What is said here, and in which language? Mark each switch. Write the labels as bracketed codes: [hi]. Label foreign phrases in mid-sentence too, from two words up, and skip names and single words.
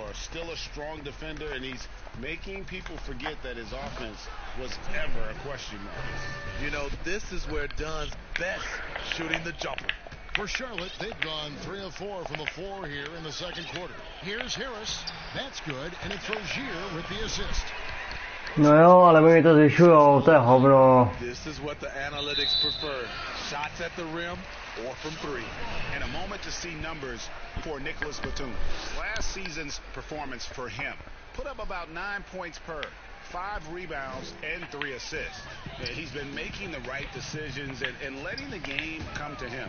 [en] Still a strong defender, and he's making people forget that his offense was ever a question mark. You know, this is where Dunn's best, shooting the jumper. For Charlotte, they've gone 3 of 4 from the floor here in the second quarter. Here's Harris. That's good, and it's Rozier with the assist. [cs] No jo, ale mi to zvyšujou, to je hovno. [en] This is what the analytics prefer. Shots at the rim, or from 3. And a moment to see numbers for Nicholas Batum. Last season's performance for him put up about 9 points per, 5 rebounds, and 3 assists. He's been making the right decisions and letting the game come to him.